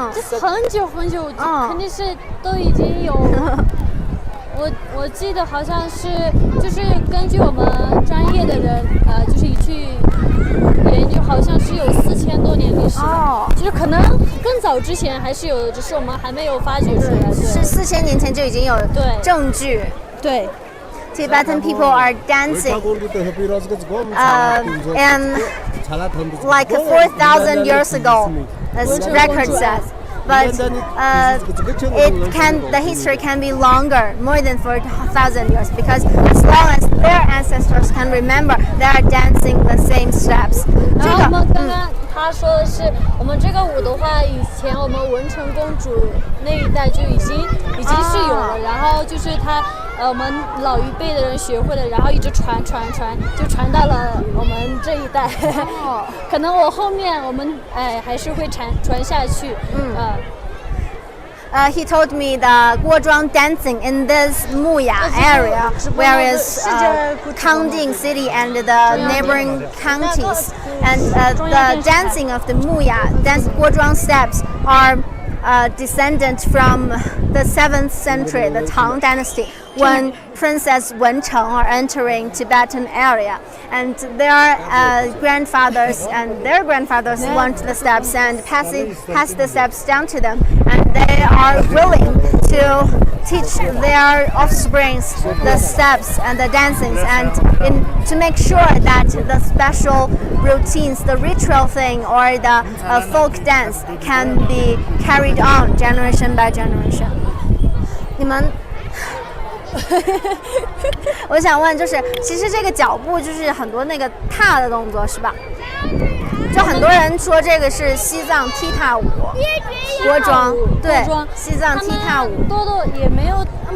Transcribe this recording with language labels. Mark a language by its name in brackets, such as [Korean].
[Chinese] 这很久很久，肯定是都已经有。我记得好像是就是根据我们专业的人就是一去研究，好像是有4000多年历史的，就是可能更早之前还是有的，只是我们还没有发掘出来。是4000年前就已经有证据。对。 [English] Tibetan people are dancing and like 4,000 years ago, as record says. But the history can be longer, more than 4,000 years, because as long as their ancestors can remember, they are dancing the same steps. [Chinese] 然后我们刚刚他说的是，我们这个舞的话，以前我们文成公主那一代就已经是有了，然后就是我们老一辈的人学会了，然后一直传，就传到了我们这一代。可能我后面我们还是会传下去。 [English] He told me the Guozhuang dancing in this Muya area, whereas Kangding City and the neighboring counties, and the dancing of the Muya, Guozhuang steps are descendant from the 7th century, the Tang dynasty, when Princess Wencheng are entering Tibetan area, and their grandfathers and their grandfathers learned the steps and pass the steps down to them, and they are willing to teach their offsprings the steps and the dancings, and to make sure that the special routines, the ritual thing or the folk dance can be carried on generation by generation. [Chinese] 你们我想问，就是其实这个脚步就是很多那个踏的动作是吧？就很多人说这个是西藏踢踏舞，国庄对，西藏踢踏舞，多也没有那